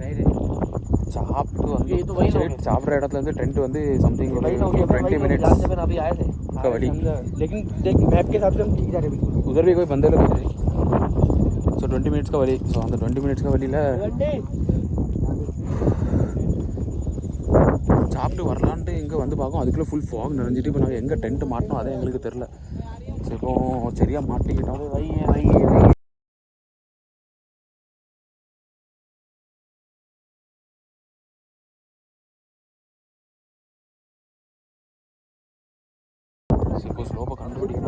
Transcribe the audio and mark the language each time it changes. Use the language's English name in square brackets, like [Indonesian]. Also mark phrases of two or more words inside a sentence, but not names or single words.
[Tamil] சாப்பிட்டு வந்து சாப்பிட்ற இடத்துலேருந்து டென்ட் வந்து சம்திங் [Hindi] 20 मिनट्स का वड़ी, लेकिन मैप के हिसाब से हम ठीक जा रहे हैं बिल्कुल. उधर भी कोई बंदे लोग थे. [Tamil] ஸோ அந்த 20 மினிட்ஸ்க்கு வழி. ஸோ அந்த 20 மினிட்ஸ்க்கு வழியில் சாப்பிட்டு வரலான்ட்டு இங்கே வந்து பார்க்கும். அதுக்குள்ளே [English] full fog [Tamil] நிறைஞ்சிட்டு இப்போ நாங்கள் எங்கே டென்ட் மாட்டினோம் அதே எங்களுக்கு தெரில. ஸோ இப்போ சரியாக மாட்டிக்கிட்டோம். இப்போ ஸ்லோப்பாக கண்டுபிடிக்கணும்.